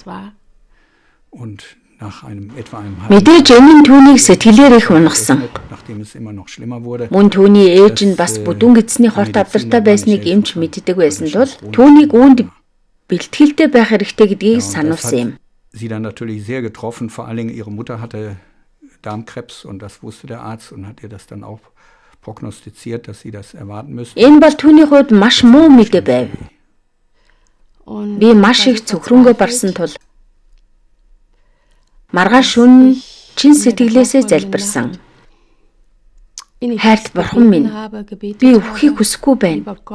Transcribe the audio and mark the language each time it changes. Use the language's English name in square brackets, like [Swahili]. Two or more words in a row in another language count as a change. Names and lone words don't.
[Mongolian] Мэдээж энэ түүнийг сэтгэлээр их унагсан. Мөн түүний ээж нь бас бүдүүн гэдсний хорт авдартай байсныг эмч мэддэг байсан тул түүнийг үүнд бэлтгэлтэй байх хэрэгтэй гэдгийг сануулсан юм. [German] Darmkrebs und das wusste der Arzt und hat ihr das dann auch prognostiziert, dass sie das erwarten müsste. [Mongolian] Энэ бол түүний хувьд маш муу мэдээ байв. Би маш их цөхрөнгөө барсан тул маргааш шөнө чин сэтгэлээсээ залбирсан. Хайрт бурхан минь, би өвөхийг хүсэхгүй байна.